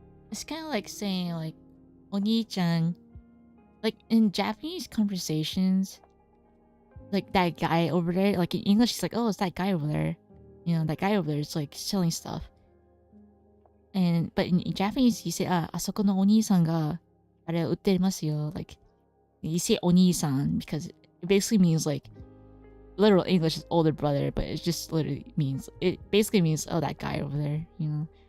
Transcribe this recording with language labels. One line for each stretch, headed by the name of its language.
English: It's kind of like saying like Oni-chan, like in Japanese conversations, like that guy over there, like in English it's like, oh, it's that guy over there, you know, that guy over there is like selling stuff. And but in Japanese you say, ah,
Japanese: あそこのお兄さんがあれ売ってますよ.
English: Like you say お兄さん because it basically means like literal English is older brother, but it just literally means, it basically means, oh, that guy over there, you know.